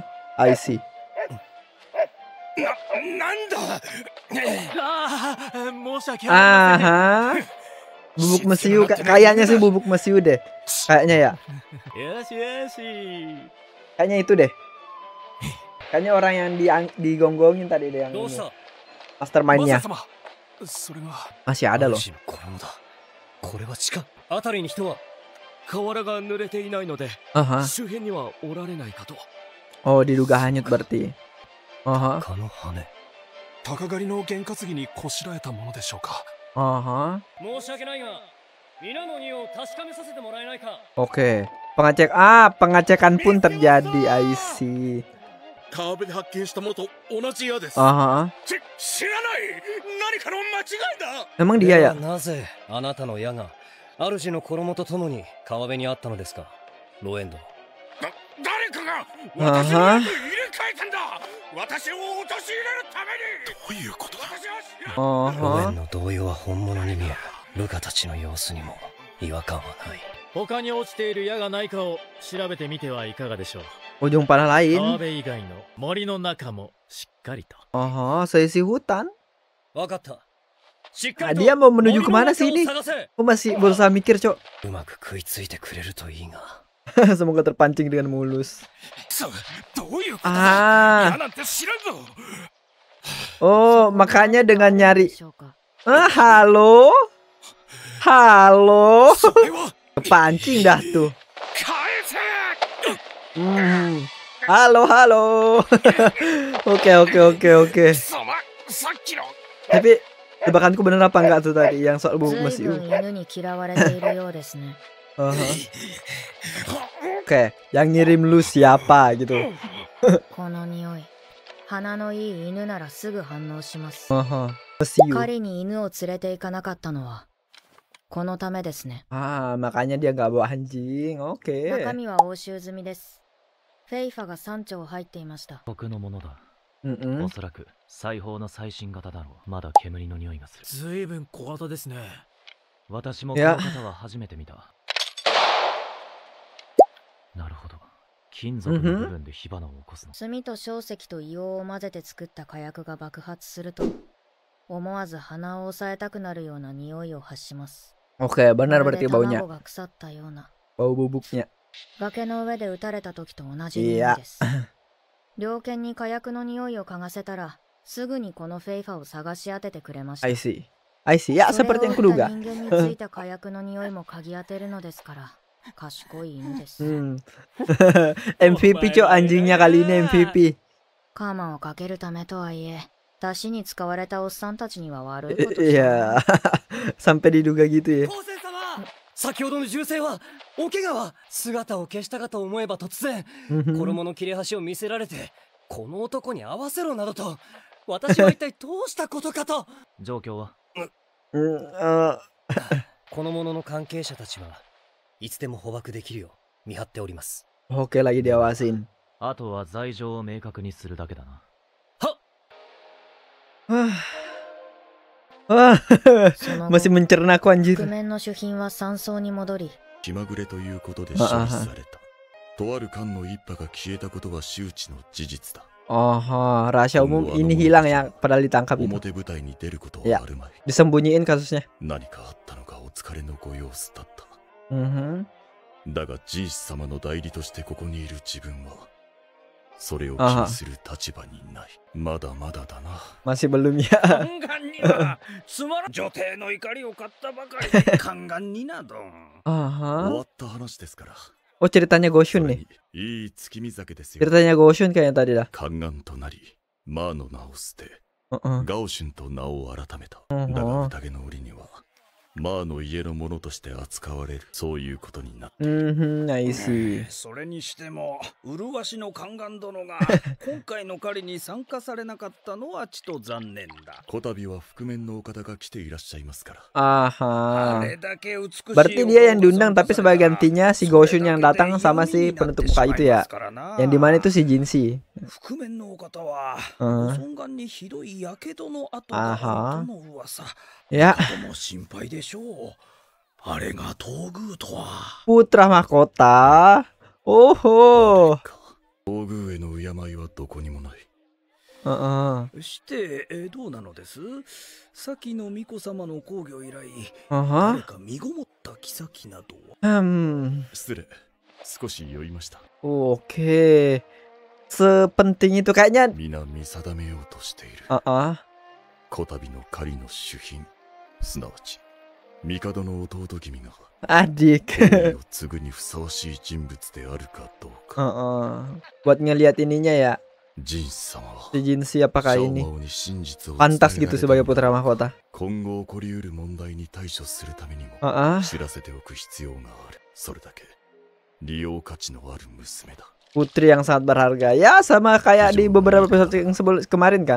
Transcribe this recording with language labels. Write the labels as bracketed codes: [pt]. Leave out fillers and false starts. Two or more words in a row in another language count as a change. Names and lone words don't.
[en] I see. [ja] なんだ。ああ、申し訳ありま Aha. [id] Bubuk mesiu, kayaknya sih bubuk mesiu deh. Kayaknya ya. [ja] せん。よしよし。 [id] Kayaknya itu deh. Kayaknya orang yang digonggongin tadi deh yang [ja] どうし [id] ini. [ja] た [id] Mastermind-nya [ja] 様。それが [id] masih ada loh. [ja] 主の衣だ。これは地下。辺りに人は河原が濡れていないので Aha. 周辺にはおられないかと。 [id] Oh, diduga hanyut berarti. Aha. [ja] 蚊の羽。鷹狩りの験担ぎにこしらえたものでしょうか。 Aha. 申し訳ないが、皆の匂いを確かめさせてもらえないか。 [id] Oke. Pengecekan pun terjadi. [en] I see. [ja] 川辺で発見したものと同じ矢です。 Aha. 知らない。何かの間違いだ。 [id] Emang [ja] で [id] dia [ja] は [id] ya? [ja] なぜあなたの矢が主の衣とともに川辺にあったのですか、ロエンド。誰かが私の役入れ替えたんだ。私を陥れるために。どういうことだ。私は知らん。ロエ Aha. ンの動揺は本物に見える。ルカたちの様子にも違和感はない。他に落ちている矢がないかを調べてみてはいかがでしょう。 [id] Ujung panah [ja] 川 [id] lain. [ja] 辺以外の森の中もしっかりと。 [id] Aha. Seisi hutan. [ja] わかった。しっか Ah, りと [id] dia mau menuju [ja] 森の [id] kemana [ja] 中 [id] sih [ja] を [id] ini? [ja] 探せ。 [id] Aku masih berusaha mikir, Cok. [ja] うまく食いついてくれるといいが。 [id] Semoga terpancing dengan mulus. [ja] どういうことだ。 Ah. 矢なんて知らんぞ。 [id] Oh, makanya dengan [ja] で [id] nyari. [ja] しょうか。 [id] Ah, halo. Halo. [ja] それは [id] Kepancing dah tuh. [ja] 返せ。 [id] Halo, halo. Oke. [ja] 貴様、さっきの [id] Tapi tebakanku bener apa enggak tuh tadi yang soal bubuk [ja] ずい [id] mesiu? [ja] ぶん犬に嫌われているようですね。 Aha. [id] Oke, yang ngirim lu siapa gitu? [ja] この匂い。鼻のいい犬ならすぐ反応します。 [id] Aha. Mesiu. [ja] 彼に犬を連れて行かなかったのは、 このためですね。 [id] makanya dia nggak bawa anjing. Oke. [ja] 中身は押収済みです。フェイファが3丁入っていました。僕のものだ。 Mm-mm. おそらく裁縫の最新型だろう。まだ煙の匂いがする。ずいぶん小型ですね。私もこの方は初めて見た。なるほど。金属の部分で火花を起こすの。炭と硝石と硫黄を混ぜて作った火薬が爆発すると、思わず鼻を押さえたくなるような匂いを発します。 [id] Oke, benar [ja] まるで [id] berarti baunya. [ja] 卵が腐ったような。 [id] Bau bubuknya. [ja] 崖の上で撃たれた時と同じ匂いです。猟犬に火薬の匂いを嗅がせたら、すぐにこのフェイファを探し当ててくれました。 [en] I see. [id] Ya, seperti yang kuduga. [ja] 人間についた火薬の匂いも嗅ぎ当てるのですから、賢い犬です。 [id] MVP anjingnya kali ini MVP. [ja] カーマンをかけるためとはいえ、出汁に使われたおっさんたちには悪いこと。 [id] Iya. Sampai diduga gitu ya. [ja] 先ほどの銃声は、お怪我は姿を消したかと思えば突然、衣の切れ端を見せられて、この男に合わせろなどと、私は一体どうしたことかと。状況はこの者の関係者たちはいつでも捕獲できるよう見張っております。 [id] Oke, lagi diawasin. [ja] あとは罪状を明確にするだけだな。 [id] Masih mencerna aku anjir. [ja] 覆面の主品は山荘に戻り、気まぐれということで処理された。とある艦の一派が消えたことは周知の事実だ。 [id] Rahasia umum ini hilang ya, padahal ditangkap itu. [ja] 表舞台に出ることはあるまい。 [id] Disembunyiin kasusnya. [ja] 何かあったのかお疲れのご様子だった。 Mhm. だがジース様の代理としてここにいる自分はそれを気にする立場にない。まだまだだな。 [id] Masih belum ya. [ja] 宦官にはつまらん女帝の怒りを買ったばかりで宦官になど終わった話ですから。 [id] Oh, ceritanya Goshun nih. [ja] いい月見酒ですよ。 [id] Ceritanya Goshun kayaknya tadi dah. [ja] 宦官となりマーの名を捨てガオシュンと名を改めた。だが宴の折にはマーの家のものとして扱われる、そういうことになっている。 [en] I see. [ja] それにしても麗しの宦官殿が今回の狩りに参加されなかったのはちと残念だ。こたびは覆面のお方が来ていらっしゃいますから。 [id] Berarti dia yang diundang tapi sebagai gantinya si Goshun yang datang sama si penutup muka itu ya. Yang dimana itu si Jinshi. [ja] 覆面のお方はご尊顔にひどいやけどの跡があるとの噂。 [id] Ya. [ja] も心配でしょう。あれが東宮とは。 [id] Putra mahkota. Oho. [ja] 東宮への敬いはどこにもない。してどうなのです？先の巫女様の崩御以来、誰か身ごもった妃などは。失礼。少し酔いました。 [id] Oke. Sepenting itu kayaknya. [ja] 皆見定めようとしている。こたびの狩りの主品、すなわち帝の弟君が [id] Adik. [ja] を継ぐにふさわしい人物であるかどうか。 [id] Buat ngeliat ininya ya. [ja] ジン様は [id] Si Jinshi apakah [ja] シャオ [id] ini [ja] マオに真実を [id] pantas [ja] 伝えら [id] gitu [ja] れた [id] sebagai putra mahkota? [ja] 今後起こりうる問題に対処するためにも知らせておく必要がある。それだけ利用価値のある娘だ。 [id] Putri yang sangat berharga. Ya sama kayak di beberapa episode yang kemarin kan.